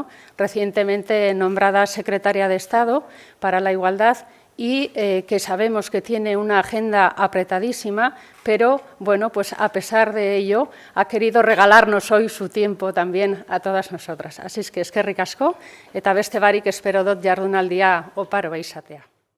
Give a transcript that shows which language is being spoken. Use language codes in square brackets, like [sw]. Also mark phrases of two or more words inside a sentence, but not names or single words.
[es] Recientemente nombrada secretaria de Estado para la Igualdad y que sabemos que tiene una agenda apretadísima, pero bueno, pues a pesar de ello ha querido regalarnos hoy su tiempo también a todas nosotras. Así es que [eu] eskerrik asko eta beste barik espero dut jardunaldia oparo izatea.